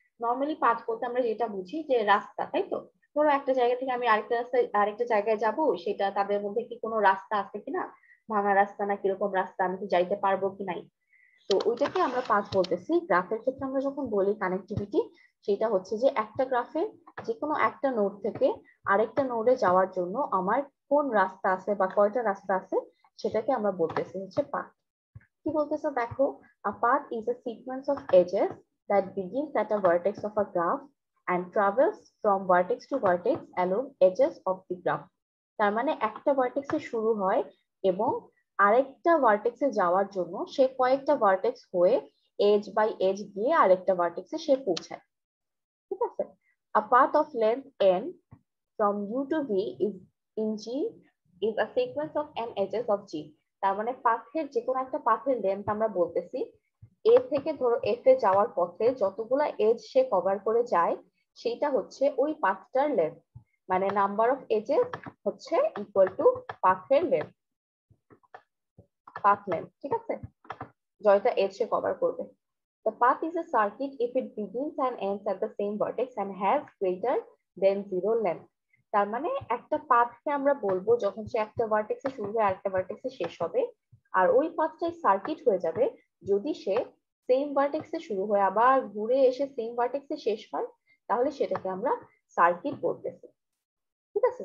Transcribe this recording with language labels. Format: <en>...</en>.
<bn>Normally path বলতে আমরা যেটা বুঝি যে রাস্তা, তাই তো? ধরো একটা জায়গা থেকে আমি আরেকটা জায়গায় যাব, সেটা তাদের মধ্যে কি কোনো রাস্তা আছে কিনা, ভাঙা রাস্তা না কিরকম রাস্তা, আমি কি যাইতে পারবো কি নাই। তো ওইটাকে আমরা পাথ বলতেছি। গ্রাফের ক্ষেত্রে আমরা যখন বলি কানেক্টিভিটি, সেটা হচ্ছে যে একটা গ্রাফে যে কোনো একটা নোড থেকে আরেকটা নোডে যাওয়ার জন্য আমার কোন রাস্তা আছে বা কয়টা রাস্তা আছে, সেটাকে আমরা বলতেছি হচ্ছে পাথ। কি বলতেছে দেখো,</bn> <en>a path is a sequence of edges that begins at a vertex of a graph and travels from vertex to vertex along edges of the graph।</en> <bn>তার মানে একটা ভার্টেক্সে শুরু হয় এবং আরেকটা ভার্টেক্সে যাওয়ার জন্য সে কয়েকটা ভার্টেক্স হয়ে এজ বাই এজ গিয়ে আরেকটা ভার্টেক্সে সে পৌঁছায়। ঠিক আছে?</bn> <en>A path of length n from u to v in g is a sequence of n edges of g।</en> <bn>তার মানে পাথের যে কোনো একটা পাথের লেন্থ আমরা বলতেছি, এ থেকে ধরো এফ এ যাওয়ার পথে যতগুলা এজ সে কভার করে যায়, সেটা হচ্ছে ওই পাথটার লেন্থ। মানে নাম্বার অফ এজেস হচ্ছে ইকুয়াল টু পাথের লেন্থ, পাথ লেন্থ। ঠিক আছে? জয়টা এজ সে কভার করবে।</bn> <en>The path is a circuit if it begins and ends at the same vertex and has greater than 0 length।</en> <bn>তার মানে একটা পাথকে আমরা বলবো যখন সে একটা ভার্টেক্সে শুরু হয়ে আরেকটা ভার্টেক্সে শেষ হবে, আর ওই পাথটাই সার্কিট হয়ে যাবে যদি সে সেম ভার্টেক্সে শুরু হয়ে আবার ঘুরে এসে সেম ভার্টেক্সে শেষ হয়, তাহলে সেটাকে আমরা সার্কিট বলতেছি। ঠিক আছে?</bn>